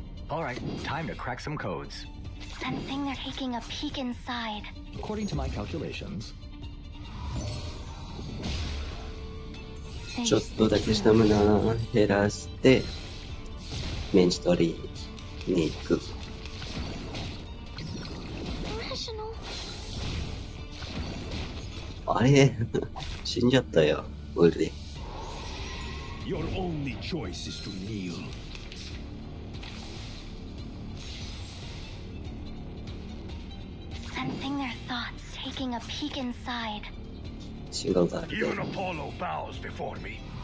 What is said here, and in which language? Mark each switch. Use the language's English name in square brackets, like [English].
[English] All right, time to crack some codes. Sensing they're taking a peek inside. According to my calculations, [Japanese] ちょっとだけスタミナ減らして、メンチ取りに行く。 [English] Rational. [Japanese] あれ死んじゃったよ、俺で。 [English] Your only choice is to kneel. Sensing their thoughts, taking a peek inside. [Japanese] 違うだろ。 [English] Even Apollo bows before me.